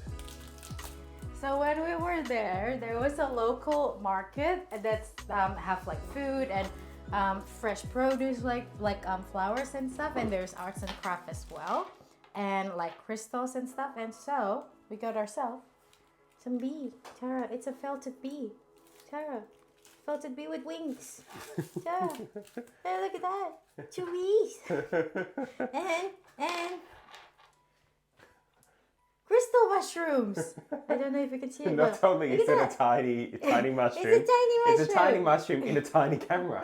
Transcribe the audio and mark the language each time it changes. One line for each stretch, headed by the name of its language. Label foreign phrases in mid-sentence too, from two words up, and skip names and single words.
English: So when we were there was a local market that's have like food and fresh produce like flowers and stuff, and there's arts and craft as well, and like crystals and stuff. And so we got ourselves some bee. Tara, it's a felted bee. Tara, felted bee with wings. Tara, hey, look at that, 2 bees, and crystal mushrooms. I don't know if you can see it. Not but only look is at it that. a tiny mushroom. It's a tiny mushroom. It's a tiny mushroom in a tiny camera.